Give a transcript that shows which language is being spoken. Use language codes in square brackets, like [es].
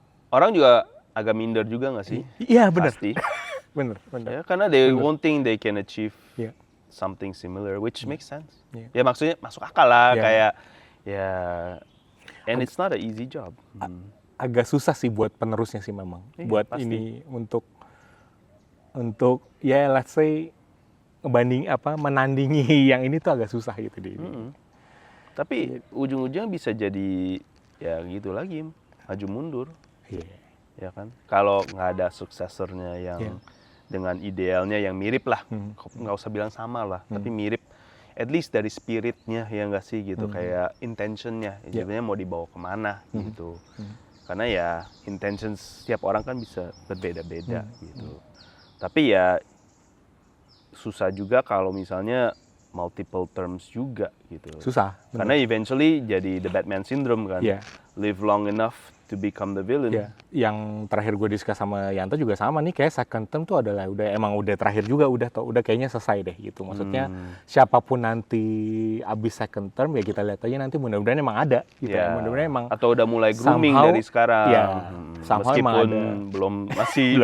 [id] orang juga agak minder juga nggak sih? Iya benar. Pasti. bener. Ya, karena [en] they won't think they can achieve something similar, which makes sense. [id] Ya maksudnya masuk akal lah, kayak ya, [en] and it's not an easy job. [id] Agak susah sih buat penerusnya sih memang. Buat pasti. Ini untuk ya [en] let's say [id] menandingi yang ini tuh agak susah gitu deh. Tapi ujung-ujungnya bisa jadi ya gitu lagi, maju mundur. Ya kan? Kalau nggak ada suksesornya yang dengan idealnya yang mirip lah, nggak usah bilang sama lah, tapi mirip. At least dari spiritnya ya nggak sih gitu, kayak intentionnya, sebenarnya mau dibawa kemana gitu. Karena ya intention setiap orang kan bisa berbeda-beda gitu. Tapi ya susah juga kalau misalnya multiple terms juga gitu. Susah. Karena [en] eventually [id] jadi [en] the Batman syndrome [id] kan. [en] Live long enough to become the villain. [id] Yang terakhir gue diskus sama Yanto juga sama nih, kayak second term tuh adalah udah terakhir juga, udah kayaknya selesai deh gitu. Maksudnya siapapun nanti abis second term ya kita lihat aja nanti, mudah-mudahan emang ada gitu. Mudah-mudahan emang atau udah mulai grooming dari sekarang. Meskipun masih